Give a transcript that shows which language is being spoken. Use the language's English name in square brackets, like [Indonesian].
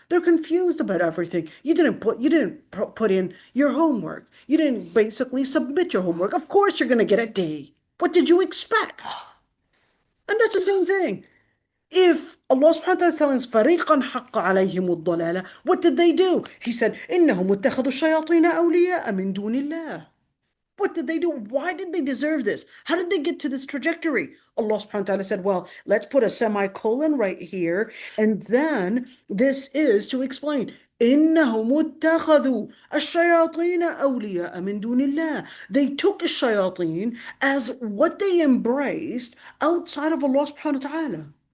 [English] They're confused about everything. You didn't put in your homework. You didn't basically submit your homework. Of course you're going to get a D. What did you expect? And that's the same thing. If Allah subhanahu wa ta'ala is telling us [Arabic] فَرِيقًا حَقَّ عَلَيْهِمُ الضَّلَالَةِ, [English] what did they do? He said, [Arabic] إِنَّهُمْ اتَّخَذُوا الشَّيَاطِينَ أَوْلِيَاءَ مِن دُونِ اللَّهِ. [English] What did they do? Why did they deserve this? How did they get to this trajectory? Allah subhanahu wa ta'ala said, well, let's put a semicolon right here. And then this is to explain. [Arabic] إِنَّهُمُ اتَّخَذُوا الشَّيَاطِينَ أَوْلِيَاءَ مِن دُونِ اللَّهِ. [English] They took الشياطين as what they embraced outside of Allah subhanahu wa ta'ala.